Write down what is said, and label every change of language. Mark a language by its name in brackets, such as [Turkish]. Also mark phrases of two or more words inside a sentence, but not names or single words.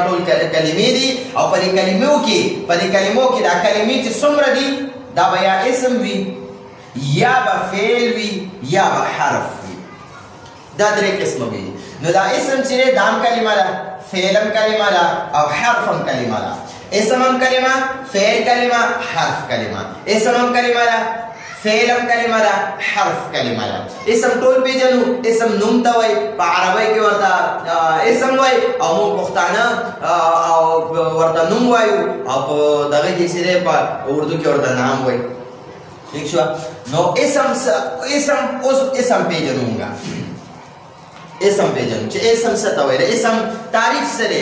[Pashto] ټول کلمې دي او په دې کلمو کې دا کلمې چې څومره دي دا به یا اسم وي یا به فعل وي یا به حرف وي دا درې قسمه وي نو دا اسم چې دا هم کلمه ده فعل هم کلمه ده او حرف هم کلمه ده اسم هم کلمه فعل کلمه حرف کلمه اسم هم کلمه ده فعل هم کلمه ده حرف کلمه ده اسم ټول پیژنو اسم نوم ته وایي په عربی کې ورته اسم وایي او موږ پښتانه او ورته نوم وایو او په دغه کې چې دی په اردو کې ورته نام وایي ٹھیک شو نو اسم پیژنو موږ اسم پیژنو چې اسم څه ته وایي اسم تعریف څه دی